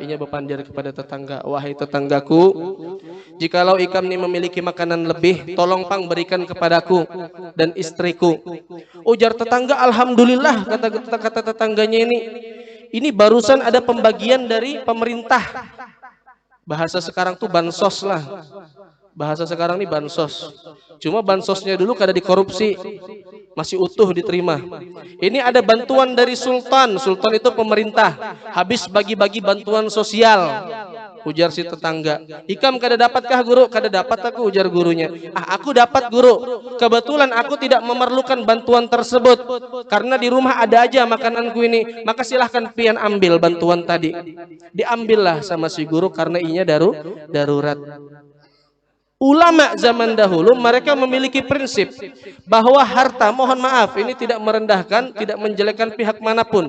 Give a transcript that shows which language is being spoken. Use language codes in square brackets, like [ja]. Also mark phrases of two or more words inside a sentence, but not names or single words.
[bjn] Inya bepandir kepada tetangga, wahai tetanggaku, jikalau ikam ini memiliki makanan lebih, tolong pang berikan kepadaku dan istriku. Ujar tetangga, alhamdulillah, kata tetangganya ini barusan ada pembagian dari pemerintah. Bahasa sekarang tuh bansos lah. [id] Bahasa sekarang ini bansos. [bjn] Cuma bansosnya dulu kada dikorupsi, masih utuh diterima. [id] Ini ada bantuan dari sultan. Sultan itu pemerintah. Habis bagi-bagi bantuan sosial. [bjn] Ujar si tetangga. Ikam kada dapatkah guru? Kada dapat aku, ujar gurunya. [id] Aku dapat guru. Kebetulan aku tidak memerlukan bantuan tersebut. Karena di rumah ada aja makananku ini. [bjn] Maka silahkan pian ambil bantuan tadi. Diambillah sama si guru karena inya darurat. [id] Ulama zaman dahulu mereka memiliki prinsip bahwa harta, mohon maaf ini tidak merendahkan, tidak menjelekkan pihak manapun.